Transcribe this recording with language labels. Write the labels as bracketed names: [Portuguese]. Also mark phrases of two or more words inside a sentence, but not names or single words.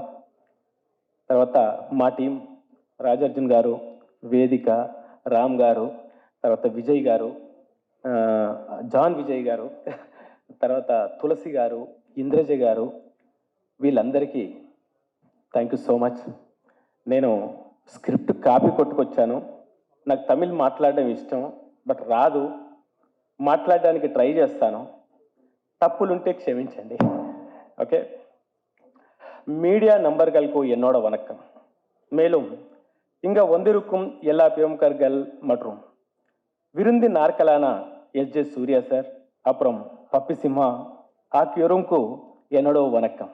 [Telugu] తర్వాత మా టీం రాజార్జున్ గారు, వేదిక, రామ్ గారు, తర్వాత విజయ్ గారు, జాన్ విజయ్ గారు, తర్వాత తులసి గారు, ఇంద్రజ గారు, వీళ్ళందరికీ [English] thank you so much. [Telugu] నేను [English] script copy [Telugu] కొట్టుకొచ్చాను. నాకు తమిళ్ మాట్లాడడం ఇష్టం, బట్ రాదు. మాట్లాడడానికి ట్రై చేస్తాను. తప్పులుంటే క్షమించండి. [Tamil] ஓகே. மீடியா நண்பர்களுக்கு என்னோட வணக்கம். மேலும் இங்கே வந்திருக்கும் எல்லா பிரமுகர்கள் மற்றும் விருந்து நாற்களான எஸ்.ஜே. சூர்யா சார், அப்புறம் பப்பி சிம்மா ஆகியோருக்கும் என்னோட வணக்கம்.